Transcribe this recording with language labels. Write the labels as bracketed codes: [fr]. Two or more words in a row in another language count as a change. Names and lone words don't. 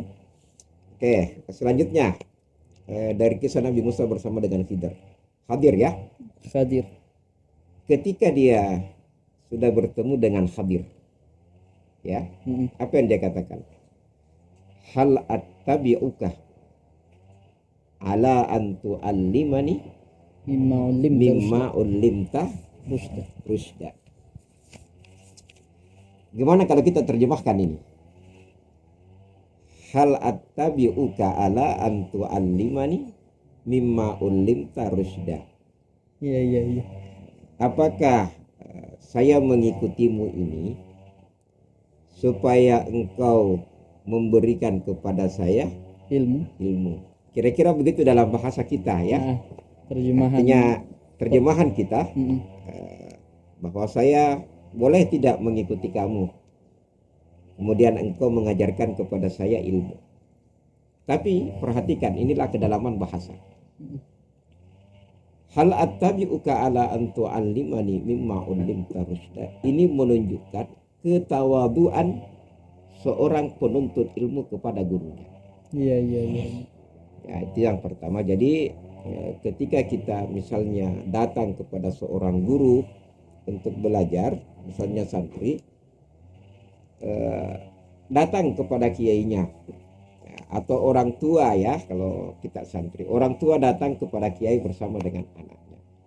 [id] Oke, selanjutnya dari kisah Nabi Musa bersama dengan Khadir ya. Khadir. Ketika dia sudah bertemu dengan Khadir, ya, apa yang dia katakan? [ar] Hal attabi'uka ala an tu'allimani mimma ulimta rusda. [id] Gimana kalau kita terjemahkan ini? [ar] Hal attabi'uka ala an tu'allimani mimma ulimta rusda. [id] Iya. Apakah saya mengikutimu ini supaya engkau memberikan kepada saya ilmu. Kira-kira begitu dalam bahasa kita ya. Terjemahan kita bahwa saya boleh tidak mengikuti kamu, kemudian engkau mengajarkan kepada saya ilmu. Tapi perhatikan, inilah kedalaman bahasa. [ar] Hal attabi'uka ala an tu'allimani mimma ulimta rusda. [id] Ini menunjukkan ketawaduan seorang penuntut ilmu kepada gurunya. Iya. Ya, itu yang pertama. Jadi ketika kita misalnya datang kepada seorang guru untuk belajar, misalnya santri, datang kepada kiainya, ya, atau orang tua ya, kalau kita santri, orang tua datang kepada kiai bersama dengan anaknya.